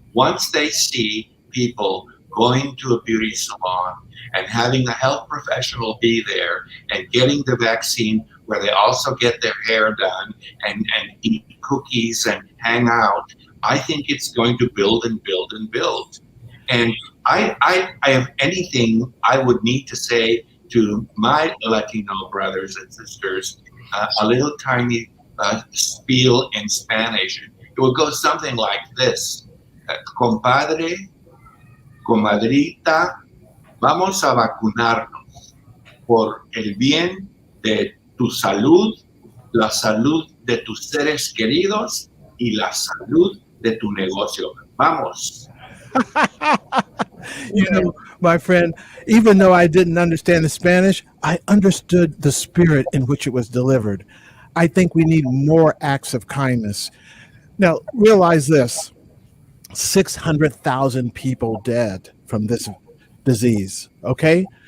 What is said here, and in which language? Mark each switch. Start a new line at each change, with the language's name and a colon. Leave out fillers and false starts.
English: Once they see people going to a beauty salon and having a health professional be there and getting the vaccine, where they also get their hair done and eat cookies and hang out, I think it's going to build and build and build. And I have anything I would need to say to my Latino brothers and sisters, a little tiny spiel in Spanish. It will go something like this:
Spanish: compadre, comadrita, vamos a vacunarnos por el bien de tu salud, la salud de tus seres queridos y la salud de tu negocio. Vamos.
English: My friend, even though I didn't understand the Spanish, I understood the spirit in which it was delivered. I think we need more acts of kindness. Now, realize this: 600,000 people dead from this disease, okay?